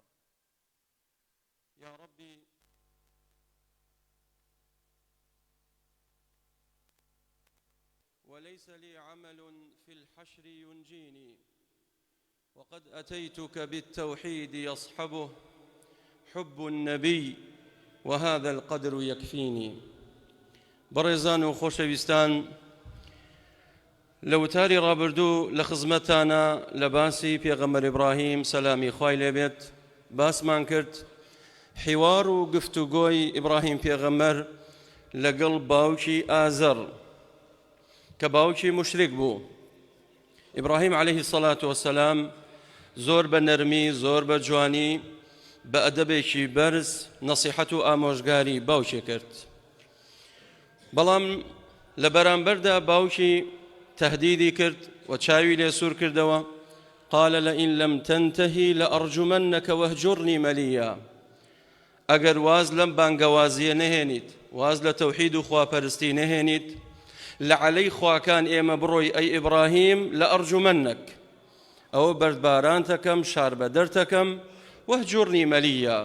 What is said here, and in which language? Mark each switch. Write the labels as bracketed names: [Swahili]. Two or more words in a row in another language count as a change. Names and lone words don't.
[Arabic] يا ربي وليس لي عمل في الحشر ينجيني وقد أتيتك بالتوحيد يصحبه حب النبي وهذا القدر يكفيني. [Central Kurdish] بەڕێزان و خۆشەویستان، لە وتاری ڕابردوو لە خزمەتانە لە باسی پێغەمبەر ئیبراهیم سەلامی خوای لێبێت باسمان کرد حیوار و گفتوگۆی ئیبراهیم پێغەمبەر لەگەڵ باوکی ئازەر کە باوکی مشریک بوو. ئیبراهیم [Arabic] عەلەیهی سەڵات وەسەلام [Central Kurdish] زۆر بە نەرمی، زۆر بە جوانی، بە ئەدەبێکی بەرز نەسیحەت و ئامۆژگاری باوکی کرد. بەڵام لە بەرامبەردا باوکی تهدیدی کرد و چاوی لێ سوور کردەوە. [Arabic] قال لئن لم تنتهی لأرجمنك وهجرني مليا. [Central Kurdish] ئەگەر واز لەم بانگەوازیە نەهێنیت، واز لە تەوحید و خواپەرستی نەهێنیت، لە عەلەی خواکان ئێمە بڕۆی ئەی ئیبراهیم لأرجمنك، ئەوە بەردباران تەکەم، شار بەدەر تەکەم، [Arabic] وهجرني مليا.